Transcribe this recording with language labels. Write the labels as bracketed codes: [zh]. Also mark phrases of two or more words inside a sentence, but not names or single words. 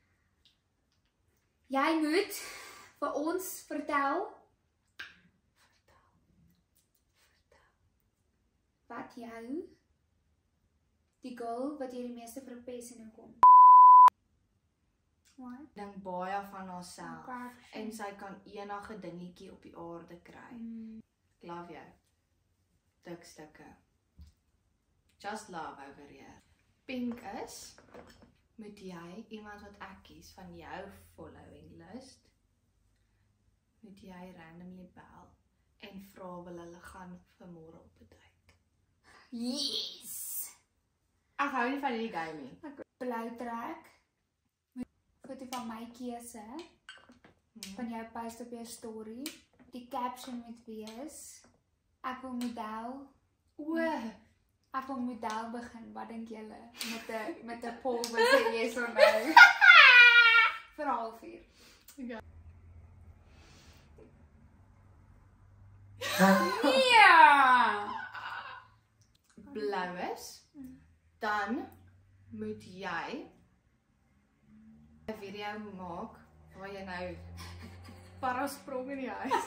[af] Jy moet vir ons vertel wat jou die girl wat jy die meeste verpes en hoekom. Wat? Dink baie van haarself Okay. en sy kan enige dingetjie op die aarde kry. Love jou. Dik stukke. [en] Just love over here. [af] Pink is, moet jy iemand wat ek kies van jou [en] following list, [af] moet jy randomly bel en vra wil hulle gaan vir môre op 'n date. Yes! Ek hou nie van hierdie game nie. Blou trek. Foto van my keuse. Van jou post op jou story. Die caption moet wees: ek wil model. Ek wil model begin. Wat dink julle? Met 'n poll wat sê [en] yes or no. [af] Vir 'n halfuur. Ja. Blou is, dan moet jy 'n video maak waar jy nou parasprong in die huis